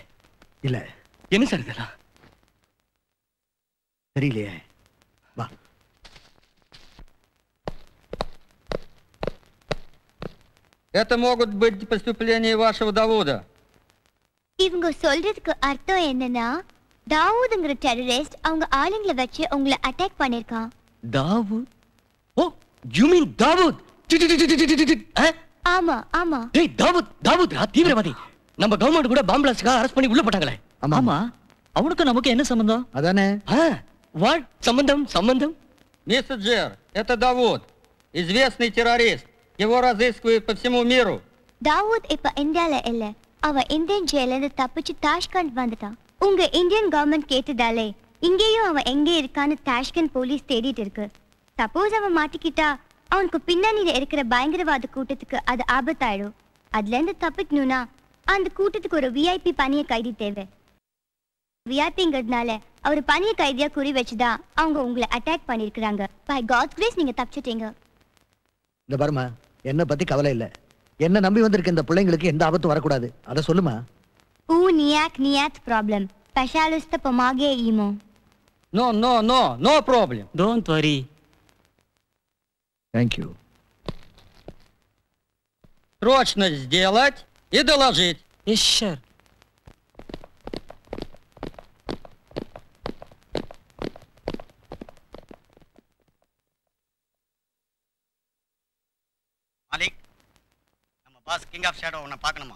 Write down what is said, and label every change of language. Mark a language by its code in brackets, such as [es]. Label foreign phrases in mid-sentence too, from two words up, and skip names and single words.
[ta] இல்ல. என்ன சார் இதெல்லாம்? தெரியலையே. வா. [ru] Это могут быть преступления вашего Давуда. [ta] இவங்க சொல்றதுக்கு அர்த்தம் என்னன்னா, தாவூதுங்கிற டெரரிஸ்ட் அவங்க ஆளுங்களை வச்சு உங்களை அட்டாக் பண்ணிருக்கான். தாவூத்? ஓ, [en] you mean [ta] தாவூத்? ஆமா ஆமா. டேய், தாவூத் தீவிரவாதி. நம்ம கவர்மெண்ட் கூட பாம்பு பிளாஸ்ட்காக அரெஸ்ட் பண்ணி உள்ள போட்டாங்களே. ஆமா, அவனுக்கு நமக்கு என்ன சம்பந்தம்? அதானே. வாட் சம்பந்தம்? [ru] Мистер Джер, это Давуд, известный террорист. Его разыскивают по всему миру. [ta] தாவூத் இப்ப இந்தியால இல்ல. அவ [en] Indian jail [ta] இருந்து தப்பிச்சு தாஷ்கண்ட் வந்துட்டான். உங்க [en] Indian government [ta] கேட்டதாலே இங்கேயும் அவன் எங்க இருக்கான்னு தாஷ்கண்ட் போலீஸ் தேடிட்டு இருக்கு. சப்போஸ் அவன் மாட்டிக்கிட்டா அவனுக்கு பின்னணியில இருக்கிற பயங்கரவாத கூட்டத்துக்கு அது ஆபத்தாயிடும். அதுல இருந்து தப்பிக்கணும்னா அந்த கூட்டத்துக்கு ஒரு விஐபி பணிய கைதி தேவை. விஐபிங்கிறதுனால அவர் பணிய கைதியா குறி வச்சுதான் அவங்க உங்களை அட்டாக் பண்ணிருக்கிறாங்க. [en] by God's grace [ta] நீங்க தப்பிச்சிட்டீங்க. இந்த பாருமா, என்ன பத்தி கவலை இல்ல. என்ன நம்பி வந்திருக்க இந்த பிள்ளைங்களுக்கு எந்த ஆபத்தும் வரக்கூடாது. அத சொல்லுமா. [en] Niat problem. Specialist [ru] помоги ему. [en] No problem. Don't worry. Thank you. [ru] Срочно сделать и доложить. [en] Yes, sir. [ta] மாலிக், நம்ம பாஸ் கிங் ஆஃப் ஷேடோ உன்னை பார்க்கணுமா?